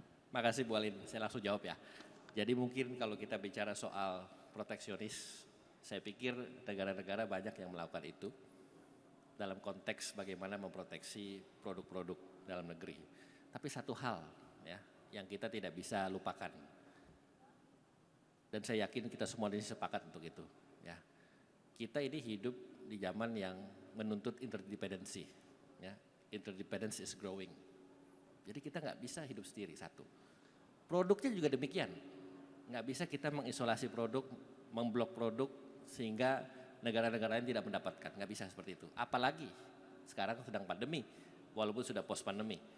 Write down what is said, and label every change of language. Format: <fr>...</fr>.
<id>Makasih Bu Alin, saya langsung jawab ya. Jadi mungkin kalau kita bicara soal proteksionis, saya pikir negara-negara banyak yang melakukan itu dalam konteks bagaimana memproteksi produk-produk dalam negeri. Tapi satu hal ya yang kita tidak bisa lupakan, dan saya yakin kita semua di sini sepakat untuk itu. Ya, kita ini hidup di zaman yang menuntut interdependency.</id> <en>Ya, interdependence is growing.</en> <id>Jadi kita nggak bisa hidup sendiri, satu. Produknya juga demikian. Nggak bisa kita mengisolasi produk, memblok produk sehingga negara-negara lain tidak mendapatkan. Nggak bisa seperti itu. Apalagi sekarang sedang pandemi, walaupun sudah post pandemi.</id>